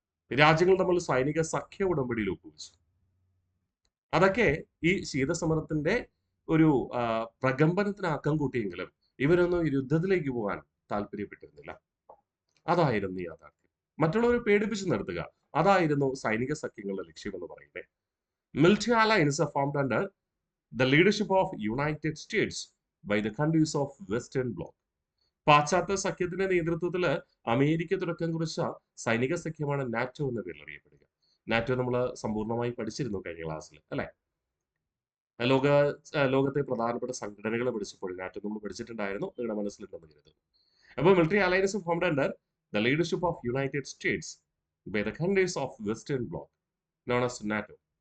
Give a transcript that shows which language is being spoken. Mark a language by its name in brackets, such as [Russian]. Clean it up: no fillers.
[Malayalam] രാജ്യങ്ങൾ തമ്മിൽ സൈനിക സഖ്യ ഉടമ്പടിയിൽ ഒപ്പുവെച്ചു. അതൊക്കെ ഈ ശീതസമരത്തിന്റെ ഒരു പ്രകമ്പനത്തിന് ആക്കം കൂട്ടിയെങ്കിലും ഇവരൊന്നും യുദ്ധത്തിലേക്ക് പോകാൻ താല്പര്യപ്പെട്ടിരുന്നില്ല. അതായിരുന്നു യാഥാർത്ഥ്യം. മറ്റുള്ളവരെ പേടിപ്പിച്ചു നിർത്തുക, അതായിരുന്നു സൈനിക സഖ്യങ്ങളുടെ ലക്ഷ്യം എന്ന് പറയുന്നത്. [English] Military alliance formed under the leadership of United States by the countries of Western Bloc. [Malayalam] പാശ്ചാത്യ സഖ്യത്തിന്റെ നേതൃത്വത്തിൽ അമേരിക്ക തുടക്കം കുറിച്ച സൈനിക സഖ്യമാണ് നാറ്റോ എന്ന പേരിൽ അറിയപ്പെടുക. നാറ്റോ നമ്മൾ സമ്പൂർണ്ണമായി പഠിച്ചിരുന്നു കഴിഞ്ഞ ക്ലാസ്സിൽ അല്ലെ? ലോകത്തെ പ്രധാനപ്പെട്ട സംഘടനകളെ പഠിച്ചപ്പോൾ നാറ്റോ നമ്മൾ പഠിച്ചിട്ടുണ്ടായിരുന്നു, നിങ്ങളുടെ മനസ്സിലുണ്ടെന്ന് കരുതുന്നു. അപ്പോൾ [English] Military alliance formed under the leadership of United States by the countries of Western Bloc known as NATO.